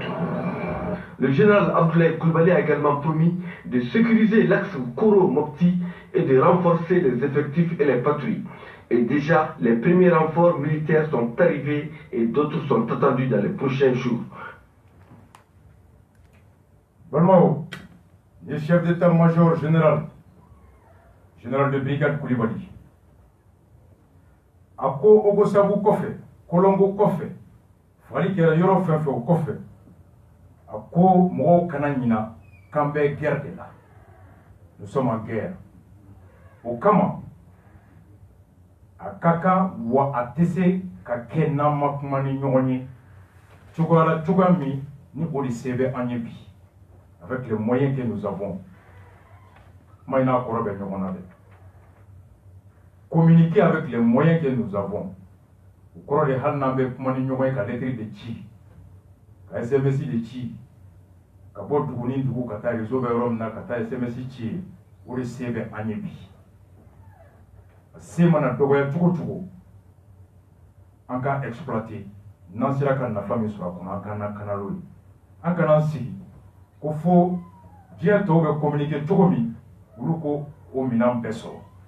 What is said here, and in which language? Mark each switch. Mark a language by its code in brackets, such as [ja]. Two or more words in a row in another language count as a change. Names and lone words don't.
[fr] Le général Abdoulaye Koulibaly a également promis de sécuriser l'axe Koro-Mopti et de renforcer les effectifs et les patrouilles. Et déjà, les premiers renforts militaires sont arrivés et d'autres sont attendus dans les prochains jours. Balmao, le chef d'état-major général de brigade Koulibaly. [bm] a ko Ogosagu kɔfɛ Kolongo kɔfɛ fali kɛra yɔrɔ fɛn fɛn o kɔfɛ a ko mɔgɔw kana ɲina k'an bɛ [fr] guerre de la nous sommes en guerre [bm] o kama a ka kan wa a tɛ se ka kɛ n'an ma kuma ni ɲɔgɔn ye cogoya la cogoya min ni o de se bɛ an ye bi [fr] avec les moyens que nous avons [bm] kuma in n'a kɔrɔ bɛ ɲɔgɔn na dɛ [fr] communiquer avec les moyens que nous avons [bm] o kɔrɔ de hali n'an bɛ kuma ni ɲɔgɔn ye ka lettre de ci ka SMS de ci ka bɔ dugu ni dugu ka taa réseau bɛ yɔrɔ min na ka taa SMS ci ye o de se bɛ an ye bi a se mana dɔgɔya cogo cogo an ka exploiter n'an sera ka nafa min sɔrɔ a kɔnɔ an k'an lakana n'o ye an kana sigi ko fo diɲɛ tɔw bɛ communiquer cogo min olu ko o minɛn bɛɛ sɔrɔ